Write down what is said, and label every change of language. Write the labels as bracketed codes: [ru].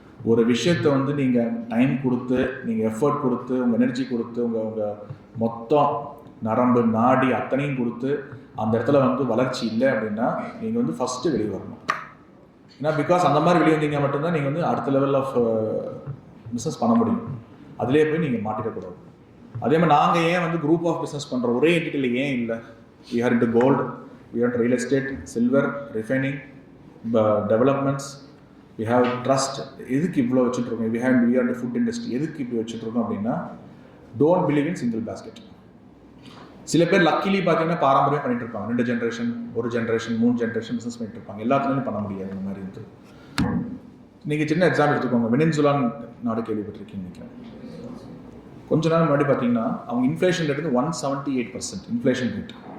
[ta] ஒரு விஷயத்தை வந்து நீங்கள் டைம் கொடுத்து, நீங்கள் எஃபர்ட் கொடுத்து, உங்கள் எனர்ஜி கொடுத்து, உங்கள் மொத்தம் நரம்பு நாடி அத்தனையும் கொடுத்து அந்த இடத்துல வந்து வளர்ச்சி இல்லை அப்படின்னா நீங்கள் வந்து ஃபஸ்ட்டு வெளியே வரணும். ஏன்னா பிகாஸ் அந்த மாதிரி வெளியே வந்தீங்க மட்டும்தான் நீங்கள் வந்து அடுத்த லெவல் ஆஃப் பிஸ்னஸ் பண்ண முடியும். அதிலே போய் நீங்கள் மாட்டிடக்கூடாது. அதே மாதிரி நாங்கள் ஏன் வந்து குரூப் ஆஃப் பிஸ்னஸ் பண்ணுறோம், ஒரே என்டிட்டியில் ஏன் இல்லை? [en] We are into gold, we are into real estate, silver, refining, developments, we have trust. [ta] எதுக்கு இவ்வளோ வச்சுட்ருக்கோம்? [en] we are into food industry. [ta] எதுக்கு இப்படி வச்சுட்ருக்கோம் அப்படின்னா [en] don't believe in single basket. [ta] சில பேர் லக்கிலி பார்த்தீங்கன்னா பாரம்பரியம் பண்ணிட்டு இருப்பாங்க, 2 ஜென்ரேஷன், 1 ஜென்ரேஷன், 3 ஜென்ரேஷன் பிஸ்னஸ் பண்ணிட்டு இருப்பாங்க. எல்லாத்துலேயும் பண்ண முடியாது இந்த மாதிரி இருந்து. நீங்கள் சின்ன எக்ஸாம்பிள் எடுத்துக்கோங்க, வெனின்சுலான் நாடு கேள்விப்பட்டிருக்கீங்க நினைக்கிறேன். கொஞ்ச நாள் முன்னாடி பார்த்தீங்கன்னா அவங்க இன்ஃப்ளேஷன் ரேட் வந்து 178% இன்ஃப்ளேஷன் ரேட்.